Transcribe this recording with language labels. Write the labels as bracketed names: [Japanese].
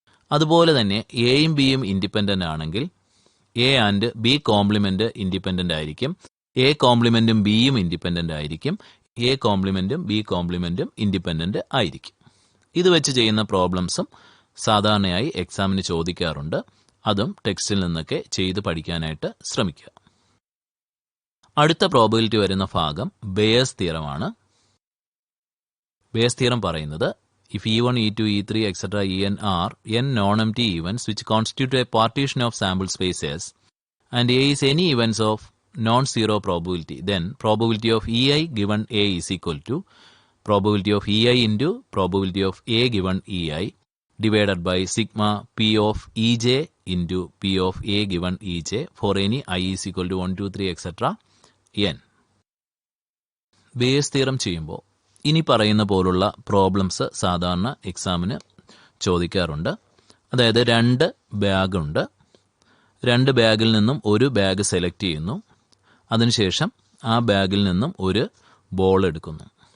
[Malayalam] അതുപോലെ തന്നെ എയും ബിയും ഇൻഡിപെൻഡൻ്റ് ആണെങ്കിൽ A and B compliment independent ആയിരിക്കും, എ കോംപ്ലിമെൻറ്റും ബിയും ഇൻഡിപെൻഡൻ്റ് ആയിരിക്കും, എ കോംപ്ലിമെൻറ്റും ബി കോംപ്ലിമെൻറ്റും ഇൻഡിപെൻഡൻ്റ് ആയിരിക്കും. ഇത് വെച്ച് ചെയ്യുന്ന പ്രോബ്ലംസും സാധാരണയായി എക്സാമിന് ചോദിക്കാറുണ്ട്. അതും ടെക്സ്റ്റിൽ നിന്നൊക്കെ ചെയ്ത് പഠിക്കാനായിട്ട് ശ്രമിക്കുക. അടുത്ത പ്രോബബിലിറ്റി വരുന്ന ഭാഗം ബെയേഴ്സ് തിയറമാണ്. ബെയേഴ്സ് തിയറം പറയുന്നത് [English] if E1, E2, E3, etc. En are n non-empty events which constitute a partition of sample spaces and A is any events of non-zero probability, then probability of EI given A is equal to probability of EI into probability of A given EI divided by sigma P of EJ into P of A given EJ for any I is equal to 1, 2, 3, etc. n. [Malayalam] Base theorem ചെയ്യുമ്പോൾ ഇനി പറയുന്ന പോലുള്ള problems സാധാരണ എക്സാമിന് ചോദിക്കാറുണ്ട്. അതായത് 2 ബാഗുണ്ട്, 2 ബാഗിൽ നിന്നും ഒരു ബാഗ് സെലക്ട് ചെയ്യുന്നു, അതിനുശേഷം ആ ബാഗിൽ നിന്നും ഒരു ബോൾ എടുക്കുന്നു.